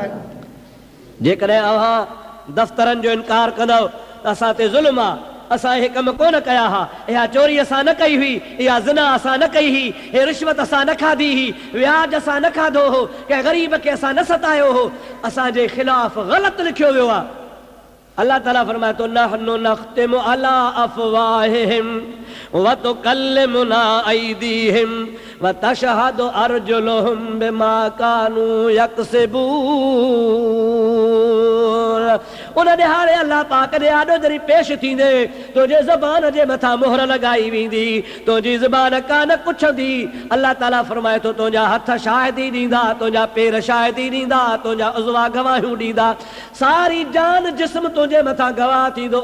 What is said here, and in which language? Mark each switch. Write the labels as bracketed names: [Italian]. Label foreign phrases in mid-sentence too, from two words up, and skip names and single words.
[Sindhi] जेकॾहिं अव्हां दफ़्तरनि जो इनकार कंदव त असां ते ज़ुल्म आहे, असां हे कम कोन कया हा, इहा चोरी असां न कई हुई, इहा ज़िना असां न कई हुई, हे रिश्वत असां न खाधी हुई, व्याज असां न खाधो हो, कंहिं ग़रीब खे असां न सतायो हो, असांजे ख़िलाफ़ ग़लति लिखियो वियो आहे। अल्लाह ताला फरमाए थो [Arabic] نحن نختم على أفواههم وتكلمنا أيديهم وتشهد أرجلهم بما كانوا يكسبون. [Sindhi] उन ॾिहाड़े अल्लाह पाक दे आॾो जरी पेश थींदे तुंहिंजे ज़बान जे मथां मोहर लगाई वेंदी, तुंहिंजी ज़बान कान कुछंदी। अल्लाह ताला फरमाए थो तुंहिंजा हथ शाहिदी ॾींदा, तुंहिंजा पेर शाहिदी ॾींदा, तुंहिंजा उज़वा गवाहियूं ॾींदा, सारी जान जिस्म तुंहिंजे मथां गवाह थींदो।